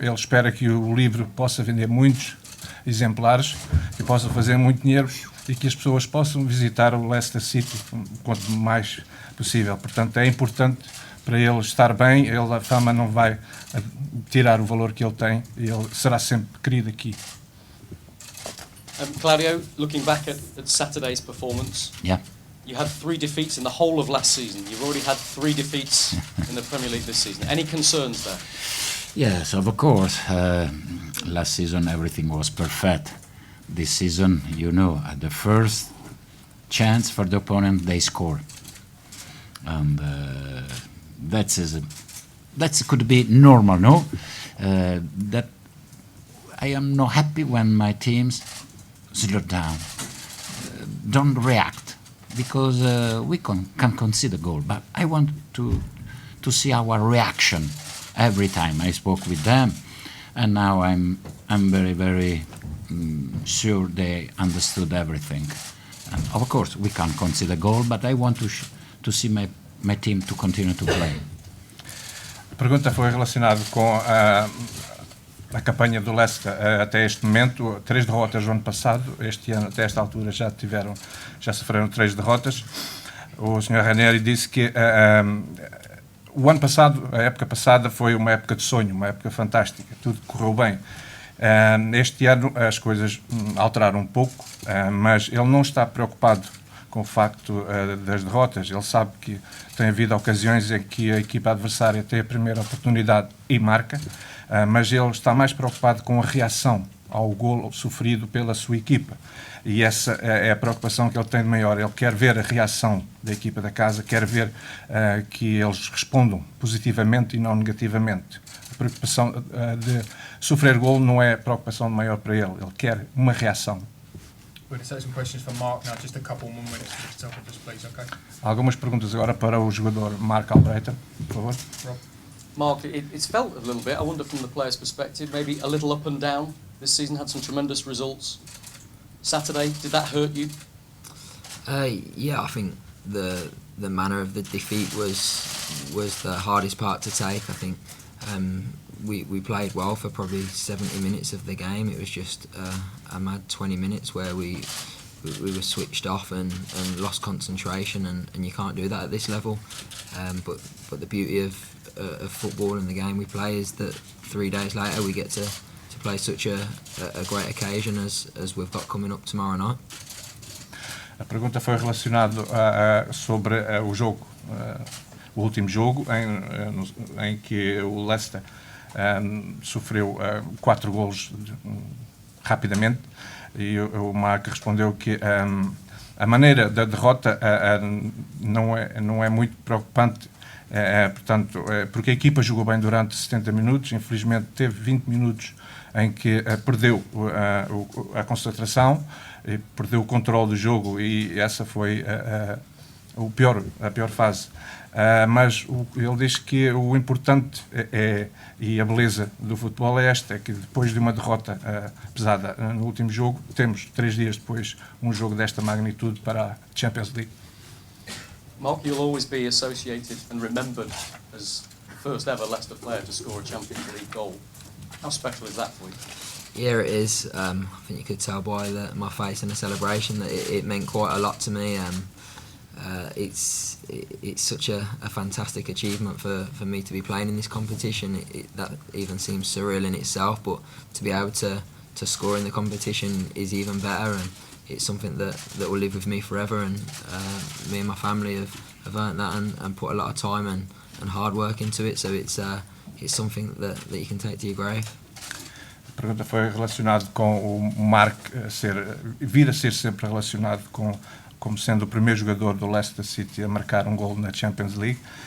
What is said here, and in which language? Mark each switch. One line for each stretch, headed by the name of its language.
Portuguese: Ele espera que o livro possa vender muitos exemplares, que possa fazer muito dinheiro e que as pessoas possam visitar o Leicester City quanto mais possível. Portanto, é importante para ele estar bem, a fama não vai tirar o valor que ele tem e ele será sempre querido aqui.
English: Claudio, looking back at Saturday's performance, Yeah. you had 3 defeats in the whole of last season. You've already had 3 defeats in the Premier League this season. Any concerns there? Yes, of course. Last season everything was perfect. This season, you know, at the first chance for the opponent, they score. And that could be normal, no? That I am not happy when my teams slow down, don't react, because we can concede a goal. But I want to see our reaction every time. I spoke with them, and now I'm very, very sure they understood everything. And of course, we can concede a goal, but I want to see my team to continue to play.
Portuguese: A pergunta foi relacionada com a campanha do Leicester até este momento. 3 derrotas no ano passado. Este ano, até esta altura, já sofreram 3 derrotas. O Sr. Ranieri disse que o ano passado, a época passada, foi uma época de sonho, uma época fantástica. Tudo correu bem. Este ano as coisas alteraram um pouco, mas ele não está preocupado com o facto das derrotas. Ele sabe que tem havido ocasiões em que a equipa adversária tem a primeira oportunidade e marca, mas ele está mais preocupado com a reação ao golo sofrido pela sua equipa. E essa é a preocupação que ele tem de maior. Ele quer ver a reação da equipa da casa, quer ver que eles respondam positivamente e não negativamente. A preocupação de sofrer golo não é a preocupação maior para ele. Ele quer uma reação.
English: We're going to take some questions for Mark now, just a couple more minutes to the top of this, please, okay?
Portuguese: Algumas perguntas agora para o jogador Mark Albrighton, por favor.
English: Rob? Mark, it's felt a little bit, I wonder from the player's perspective, maybe a little up and down this season, had some tremendous results. Saturday, did that hurt you? Yeah, I think the manner of the defeat was the hardest part to take. I think we played well for probably 70 minutes of the game. It was just a mad 20 minutes where we were switched off and lost concentration, and you can't do that at this level. But the beauty of football and the game we play is that 3 days later we get to play such a great occasion as we've got coming up tomorrow night.
Portuguese: A pergunta foi relacionada sobre o jogo, o último jogo em que o Leicester sofreu 4 golos rapidamente, e o Mark respondeu que a maneira da derrota não é muito preocupante. Portanto, porque a equipa jogou bem durante 70 minutos, infelizmente teve 20 minutos em que perdeu a concentração, perdeu o controle do jogo e essa foi a pior fase. Mas ele diz que o importante e a beleza do futebol é esta, é que depois de uma derrota pesada no último jogo, temos 3 dias depois um jogo desta magnitude para a Champions League.
English: Mark, you'll always be associated and remembered as the first ever Leicester player to score a Champions League goal. How special is that for you? Yeah, it is. I think you could tell by my face in the celebration that it meant quite a lot to me. It's such a fantastic achievement for me to be playing in this competition. That even seems surreal in itself, but to be able to score in the competition is even better, and it's something that will live with me forever. And me and my family have earned that and put a lot of time and hard work into it. So it's something that you can take to your grave.
Portuguese: A pergunta foi relacionada com o Mark vir a ser sempre relacionado como sendo o primeiro jogador do Leicester City a marcar um gol na Champions League.